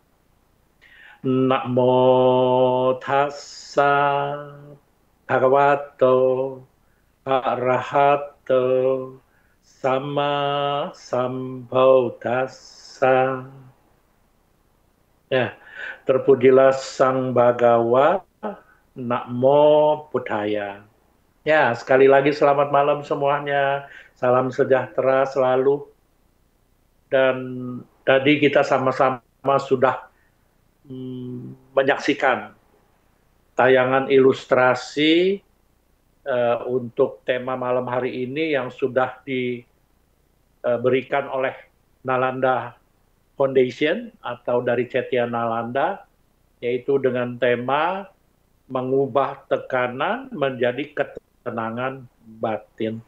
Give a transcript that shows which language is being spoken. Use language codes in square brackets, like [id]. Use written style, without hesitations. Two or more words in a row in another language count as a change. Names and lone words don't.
[pi] Namo tassa bhagavato arahato sama sambuddhassa. [id] Ya, terpujilah Sang Bhagawa, [pi] Namo Buddhaya. [id] Ya, sekali lagi selamat malam semuanya. Salam sejahtera selalu. Dan tadi kita sama-sama sudah menyaksikan tayangan ilustrasi untuk tema malam hari ini yang sudah diberikan oleh Nalanda Foundation atau dari Cetya Nalanda, yaitu dengan tema mengubah tekanan menjadi ketenangan batin.